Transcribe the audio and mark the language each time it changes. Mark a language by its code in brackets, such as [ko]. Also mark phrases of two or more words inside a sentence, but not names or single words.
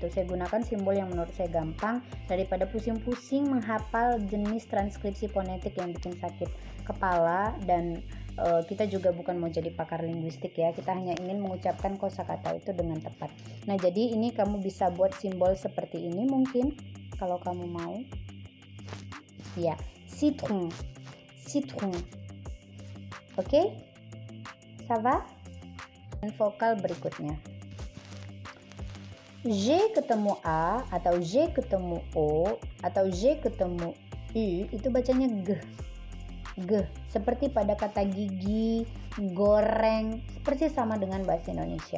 [id] Saya gunakan simbol yang menurut saya gampang daripada pusing-pusing menghafal jenis transkripsi fonetik yang bikin sakit kepala. Dan kita juga bukan mau jadi pakar linguistik ya, kita hanya ingin mengucapkan kosakata itu dengan tepat. Nah, jadi ini kamu bisa buat simbol seperti ini mungkin kalau kamu mau ya. [fr] Citron, citron. Oke, ça va? [id] Dan vokal berikutnya, J ketemu A, atau J ketemu O, atau J ketemu U, itu bacanya G. G. Seperti pada kata gigi, goreng, persis sama dengan bahasa Indonesia.